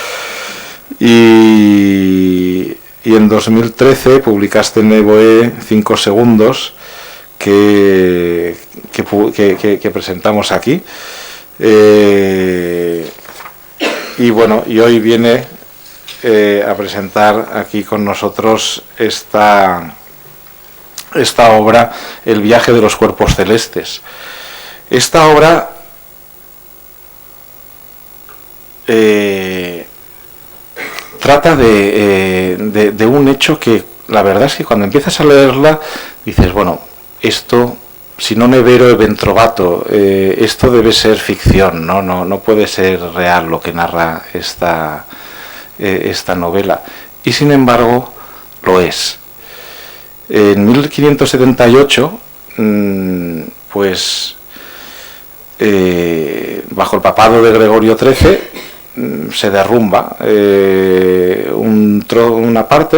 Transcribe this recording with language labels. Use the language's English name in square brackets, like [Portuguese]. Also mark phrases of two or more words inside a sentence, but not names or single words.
[Spanish] Y en 2013 publicaste en Evoe 5 segundos, que presentamos aquí, y bueno, y hoy viene a presentar aquí con nosotros esta obra, El viaje de los cuerpos celestes. Esta obra trata de un hecho que la verdad es que cuando empiezas a leerla dices, bueno, esto, [Italian] si non è vero è ben trovato, [Spanish] esto debe ser ficción, no puede ser real lo que narra esta novela, y sin embargo lo es. En 1578, pues bajo el papado de Gregorio XIII, se derrumba una parte de la vía